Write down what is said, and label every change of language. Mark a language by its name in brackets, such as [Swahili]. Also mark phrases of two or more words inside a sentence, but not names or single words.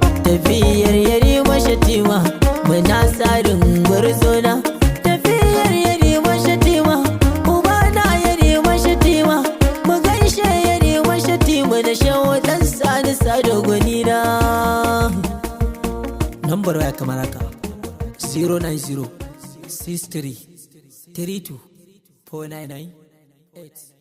[Hausa] Tafiyar Yarima Shatima muna tsarin gwarzona. Tafiyar Yarima Shatima, uba na Yarima Shatima, mu gaishe Yarima Shatima da Shehu ɗan Sani Sado gwani na. Lambar waya kamar haka, [English] zero nine zero six three three two four nine nine eight.